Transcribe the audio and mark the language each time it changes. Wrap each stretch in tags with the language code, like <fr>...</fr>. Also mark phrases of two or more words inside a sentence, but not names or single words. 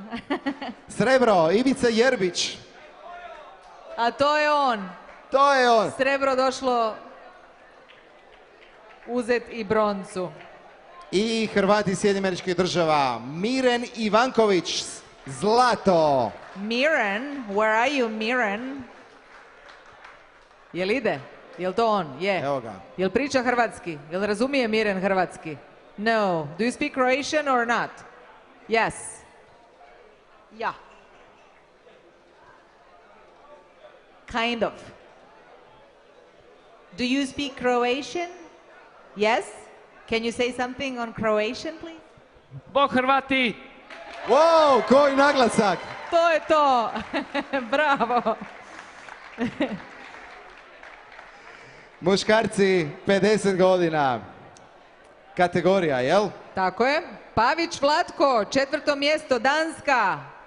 <hr>Srebro, Ivica Jerbić. A to je on. To je on. Srebro došlo uzet i broncu. I Hrvati Sjedinjenih Američkih Država. Miren Ivanković, zlato.</hr> <en>Miren, where are you, Miren?</en> <hr>Jel ide? Jel to on? Je. Evo ga. Jel priča hrvatski? Jel razumije Miren hrvatski?</hr> <en>No. Do you speak Croatian or not? Yes. Ja. Kind of. Do you speak Croatian? Yes. Can you say something on Croatian, please?</en> <hr>Bog Hrvati! Wow, koji naglasak. To je to. Bravo. Muškarci, 50 godina. Kategorija, jel? Tako je. Pavić Vlatko, 4. mjesto, Danska.</hr>